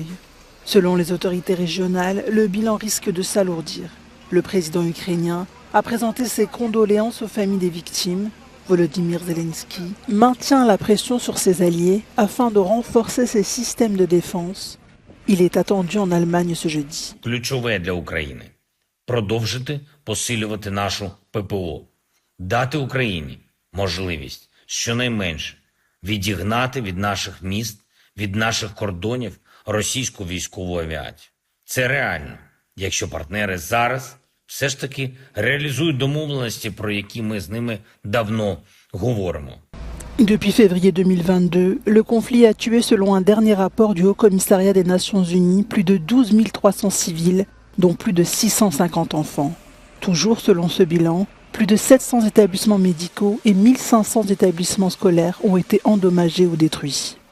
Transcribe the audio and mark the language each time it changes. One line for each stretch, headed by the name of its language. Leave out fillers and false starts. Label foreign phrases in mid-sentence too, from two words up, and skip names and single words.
French: Selon les autorités régionales, le bilan risque de s'alourdir. Le président ukrainien a présenté ses condoléances aux familles des victimes. Volodymyr Zelensky maintient la pression sur ses alliés afin de renforcer ses systèmes de défense. Il est attendu en Allemagne ce jeudi.
Ukrainian: Ключове для України – продовжити посилювати нашу ППО, дати Україні можливість щонайменше відігнати від наших міст, від наших кордонів російську військову авіацію. Це реально, якщо партнери зараз все ж таки реалізують домовленості, про які ми з ними давно говоримо.
French: Depuis février 2022, le conflit a tué, selon un dernier rapport du Haut-Commissariat des Nations Unies, plus de 12 300 civils, dont plus de 650 enfants. Toujours selon ce bilan, plus de 700 établissements médicaux et 1500 établissements scolaires ont été endommagés ou détruits.